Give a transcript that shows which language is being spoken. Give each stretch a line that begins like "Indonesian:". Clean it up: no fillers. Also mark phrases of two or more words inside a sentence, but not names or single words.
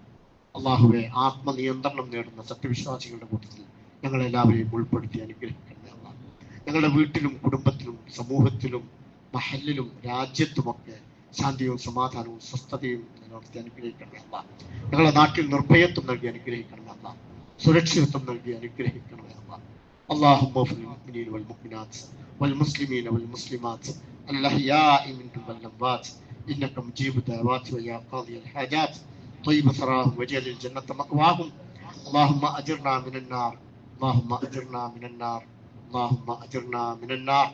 Malayalam: അള്ളാഹുവെ, ആത്മനിയന്ത്രണം നേടുന്ന സത്യവിശ്വാസികളുടെ കൂട്ടത്തിൽ ഞങ്ങളെല്ലാവരെയും ഉൾപ്പെടുത്തി അനുഗ്രഹിക്കണമേ അള്ളാഹ്. ഞങ്ങളുടെ വീട്ടിലും കുടുംബത്തിലും സമൂഹത്തിലും മഹല്ലിലും രാജ്യത്തുമൊക്കെ ശാന്തിയും സമാധാനവും സ്വസ്ഥതയും നിലനിർത്തി അനുഗ്രഹിക്കണമേ അള്ളാഹ്. ഞങ്ങളുടെ നാട്ടിൽ നിർഭയത്വം നൽകി അനുഗ്രഹിക്കണമേ അള്ളാഹ്. സുരക്ഷിതത്വം നൽകി അനുഗ്രഹിക്കണമേ അള്ളാഹ്.
Arabic: اللهم اغفر للمؤمنين والمؤمنات والمسلمين والمسلمات الأحياء منهم والأموات إنك مجيب الدعوات ويا قاضي الحاجات طيب ثراهم واجعل الجنة مأواهم. اللهم أجرنا من النار، اللهم أجرنا من النار، اللهم أجرنا من النار.